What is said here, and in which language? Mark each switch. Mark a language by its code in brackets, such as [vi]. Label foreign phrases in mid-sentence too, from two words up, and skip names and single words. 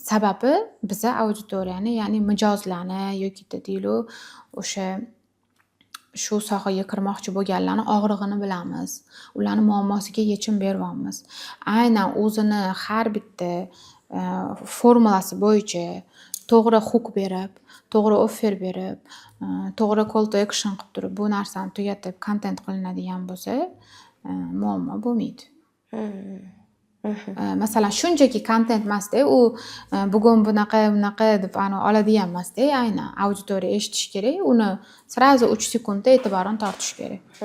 [uz] Sababi biza auditoriyani, ya'ni mijozlarni yoki deylik o'sha shu sohaga kirmoqchi bo'lganlarni og'rig'ini bilamiz. Ularni muammosiga yechim beryapmiz. Aynan o'zini har bitta formulasi bo'yicha to'g'ri hook berib, to'g'ri offer berib, to'g'ri [en] call to action [uz] qilib turib, bu narsani tugatib kontent qilinadigan bo'lsa, muammo bo'lmaydi. Masalan, shunchaki kontent emasda, u bugun bunaqa deb oladigan emasda, aynan auditoriya eshitish kerak, uni srazu 3 sekundda e'tiborini tortish kerak.